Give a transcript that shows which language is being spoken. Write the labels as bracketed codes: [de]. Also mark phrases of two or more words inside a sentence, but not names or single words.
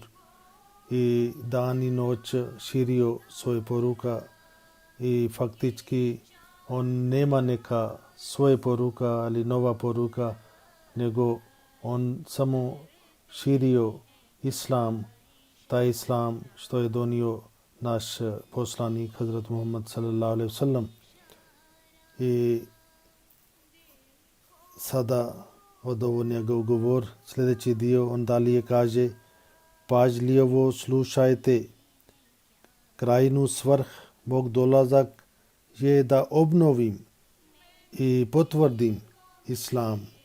[bs] I dan i noć širio svoje poruka i faktički on nema neka svoje poruka, ali nova poruka, nego on samo širio islam, taj islam što je donio naš poslanik Hazrat Muhammad [ar] صلى الله عليه وسلم. [bs] I sada od ovo njegov govor, sljedeći dio, on dalje kaže: pažljivo slušajte, krajnu svrh mog dolazak je da obnovim i potvrdim islam.